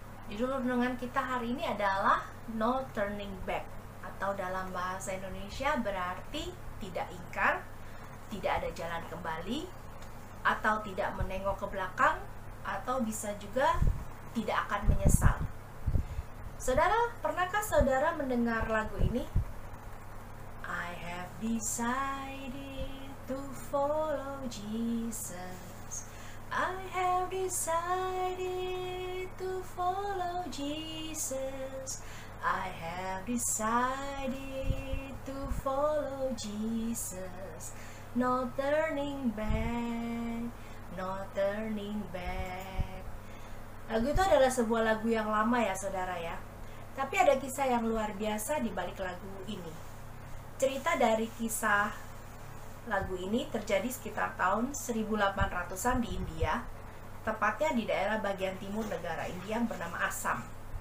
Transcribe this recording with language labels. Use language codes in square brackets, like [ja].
[id] Judul renungan kita hari ini adalah No Turning Back, atau dalam bahasa Indonesia berarti tidak ingkar, tidak ada jalan kembali, atau tidak menengok ke belakang, atau bisa juga tidak akan menyesal. Saudara, pernahkah saudara mendengar lagu ini? [en] I have decided to follow Jesus. I have decided to follow Jesus. I have decided to follow Jesus. No turning back, no turning back. [id] Lagu itu adalah sebuah lagu yang lama ya saudara ya. Tapi ada kisah yang luar biasa di balik lagu ini. Cerita dari kisah lagu ini terjadi sekitar tahun 1800-an di India, tepatnya di daerah bagian timur negara India yang bernama Assam.